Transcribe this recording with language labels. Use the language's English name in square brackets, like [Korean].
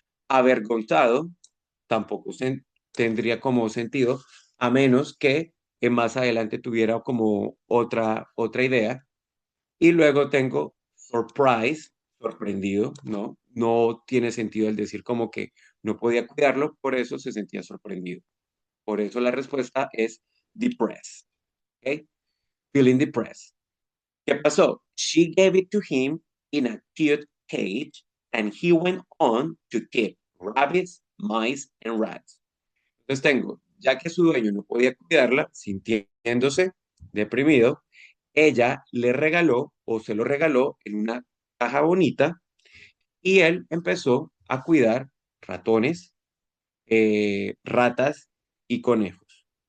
[Spanish] Avergonzado, tampoco tendría como sentido, a menos que más adelante tuviera como otra idea. Y luego tengo surprise, sorprendido, ¿no? No tiene sentido el decir como que no podía cuidarlo, por eso se sentía sorprendido. Por eso la respuesta es depressed, ¿ok? [English] Feeling depressed. [Spanish] ¿Qué pasó? [English] She gave it to him in a cute cage and he went on to keep rabbits, mice and rats. [Spanish] Entonces tengo, ya que su dueño no podía cuidarla, sintiéndose deprimido, ella le regaló o se lo regaló en una caja bonita y él empezó a cuidar ratones, ratas y conejos.